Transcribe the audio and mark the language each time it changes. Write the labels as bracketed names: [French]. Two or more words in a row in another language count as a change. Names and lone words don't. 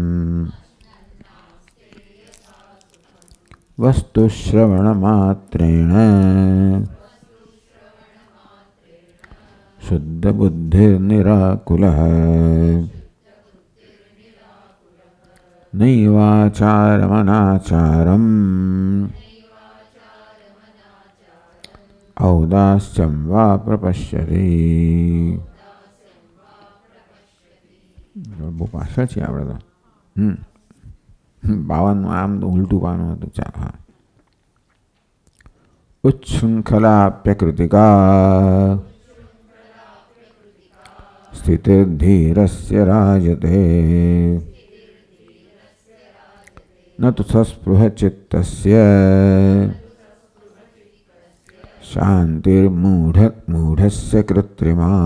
[Sanskrit] वस्तुश्रवणमात्रेण शुद्धबुद्धिर्निराकुलः नैवाचारमनाचारम् औदास्यं वा प्रपश्यति। [Gujarati] બહુ પાછળ છે આપણે તો 52 આમ તો ઉલટું પાનું હતું. ચાલ હા. [Sanskrit] ઉચ્છૃંખલાપ્યકૃતિકા स्थितिर्धीरस्य राजते न तु सस्पृहचित्तस्य शान्तिर्मूढस्य कृत्रिमा।